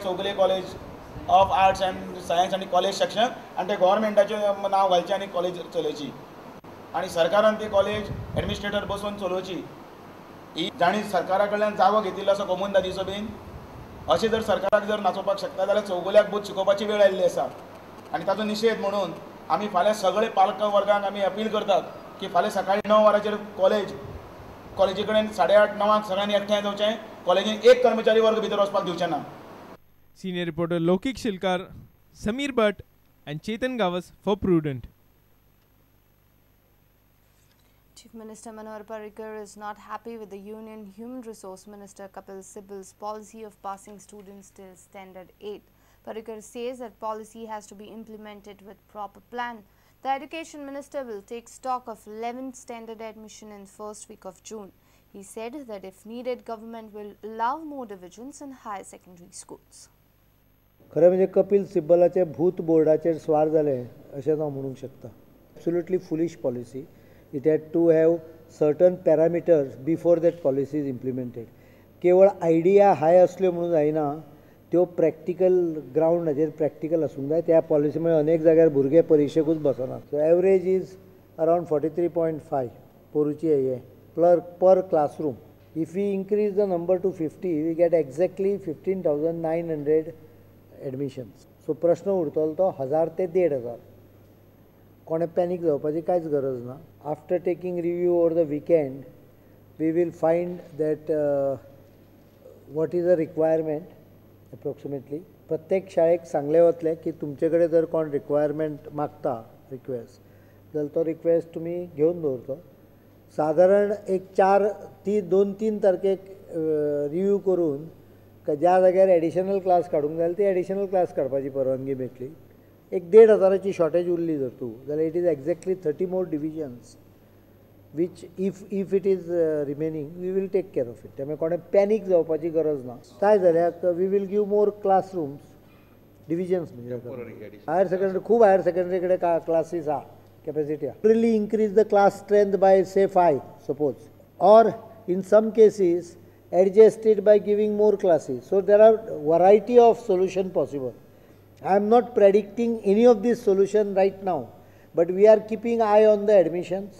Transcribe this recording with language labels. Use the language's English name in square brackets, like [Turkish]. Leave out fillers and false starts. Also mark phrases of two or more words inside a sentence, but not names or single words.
[Konkani] चौगुले कॉलेज ऑफ आर्ट्स एंड सायन्स आनी [English] college section [Konkani] आनी ते गव्हर्मेंटाचें नांव घालचें आनी कॉलेज चलोवची आनी सरकारान ती [English] college administrator [Konkani] बसोवन चलोवची ही जाणी सरकारा कडल्यान जागो घेतिल्लो असो कोमुंदा दिसो बीन अशें जर सरकाराक जर नाचोवपाक शकता जाल्यार चौगुल्याक बोध शिकोवपाची वेळ आयिल्ली आसा आनी ताचो निशेध म्हणून आमी फाल्यां सगळे पालक वर्गांक आमी अपील करतात की फाल्यां सकाळीं 9 वरांचेर कॉलेजी कडेन 8:30-9 सगळ्यांनी एकठांय जावचें कॉलेजीन एक कर्मचारी वर्ग भितर वचपाक दिवचें ना. [English] Senior reporter Lokik Shilkar, Samir Bhatt and Chetan Gawas for Prudent. Chief Minister Manohar Parrikar is not happy with the Union Human Resource Minister Kapil Sibal's policy of passing students till Standard 8. Parrikar says that policy has to be implemented with proper plan. The Education Minister will take stock of 11th standard admission in first week of June. He said that if needed, government will allow more divisions in higher secondary schools. [Konkani] खरें म्हणजे कपिल सिब्बलाचे भूत बोर्डाचेर स्वार जाले अशें हांव म्हणूंक शकता. [English] absolutely foolish policy. it had to have certain parameters before that policy is implemented. [Konkani] केवळ आयडिया हाय असल्यो म्हणून जायना, त्यो प्रॅक्टिकल ग्रावंडाचेर प्रॅक्टिकल आसूंक जाय. त्या पॉलिसी मुळे अनेक जाग्यार भुरगे परिक्षेकूच बसनात. [English] so average is around 43.5 पोरुची हे per classroom. If we increase the number to 50, we get exactly 15,900 admissions. [Konkani] So प्रश्न उरतलो तो 1000 ते 1500. कोणे पॅनीक जावपाची कांयच गरज ना. [English] after taking review over the weekend we will find that what is the requirement approximately. [Konkani] प्रत्येक शाळेक सांगले वतले की तुमचे कडेन जर कोण रिक्वायरमेंट मागता रिक्वेस्ट जाल्यार तो रिक्वेस्ट तुमी घेवन दवरचो. साधारण एक 2-3 तारखेक रिव्यू करून ज्या जाग्यार [English] additional class [Konkani] काडूंक जाय ती [English] additional class [Konkani] काडपाची परवानगी मेळटली. एक 1,500ची शॉर्टेज उरली जर तूं जाल्यार [English] it is exactly 30 more divisions which if it is remaining we will take care of it. [Konkani] त्यामुळे कोणे पॅनीक जावपाची गरज ना. काय जाल्यार [English] we will give more classrooms divisions [Konkani] म्हणजे [English] higher secondary [Konkani] खूब [English] higher secondary [Konkani] कडेन क्लासीस आहा capacity. [English] Really increase the class strength by say 5 suppose, or in some cases adjust it by giving more classes. So there are variety of solution possible. I am not predicting any of this solution right now, but we are keeping eye on the admissions.